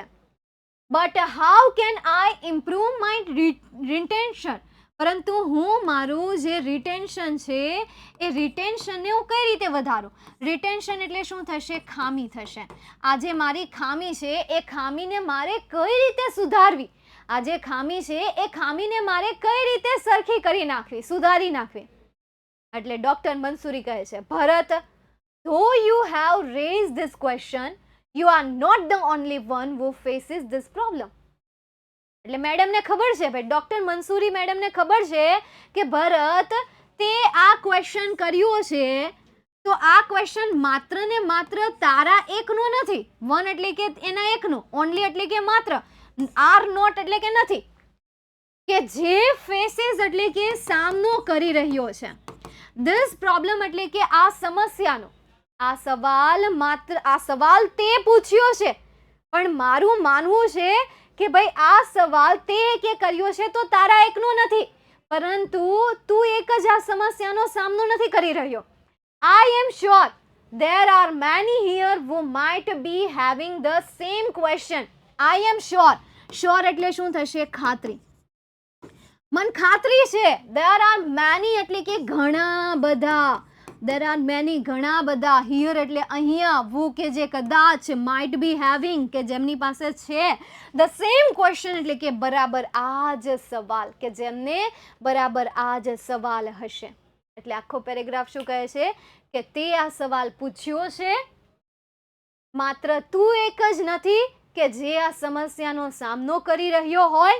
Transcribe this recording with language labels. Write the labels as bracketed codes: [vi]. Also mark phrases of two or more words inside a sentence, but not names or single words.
[en] But how can I improve my retention, [gu] પરંતુ હું મારું જે રિટેન્શન છે એ રિટેન્શનને હું કઈ રીતે વધારું? રિટેન્શન એટલે શું થશે? ખામી થશે. આ જે મારી ખામી છે એ ખામીને મારે કઈ રીતે સુધારવી? આ જે ખામી છે એ ખામીને મારે કઈ રીતે સરખી કરી નાખવી, સુધારી નાખવી? એટલે ડોક્ટર મંસૂરી કહે છે, ભરત, [en] though you have raised this question, you are not the only one who faces this problem. [gu] એટલે મેડમને ખબર છે, ભાઈ ડોક્ટર મંસૂરી મેડમને ખબર છે કે ભરત તે આ ક્વેશ્ચન કર્યો છે, તો આ ક્વેશ્ચન માત્ર ને માત્ર તારા એકનો નથી. વન એટલે કે એના એકનો, ઓનલી એટલે કે માત્ર, [en] are not [gu] એટલે કે નથી, કે જે ફેસીસ એટલે કે સામનો કરી રહ્યો છે. [en] this problem [gu] એટલે કે આ સમસ્યાનો, આ સવાલ તે પૂછ્યો છે, પણ મારું માનવું છે કે ભાઈ આ સવાલ તે કે કર્યો છે તો તારા એકનો નથી, પરંતુ તું એક જ આ સમસ્યાનો સામનો નથી કરી રહ્યો. [en] I am sure there are many here who might be having the same question. I am sure. Sure [gu] એટલે શું થશે? ખાતરી. મન ખાતરી છે. [en] There are many [gu] એટલે કે ઘણા બધા. [en] There are many [gu] ઘણા બધા. Here એટલે અહીંયા. Who કે જે કદાચ, [en] might be having [gu] કે જેમની પાસે છે. [en] The same question [gu] એટલે કે બરાબર આ જ સવાલ, કે જેમને બરાબર આ જ સવાલ હશે. એટલે આખો પેરેગ્રાફ શું કહે છે કે તે આ સવાલ પૂછ્યો છે, માત્ર તું એક જ નથી કે જે આ સમસ્યાનો સામનો કરી રહ્યો હોય.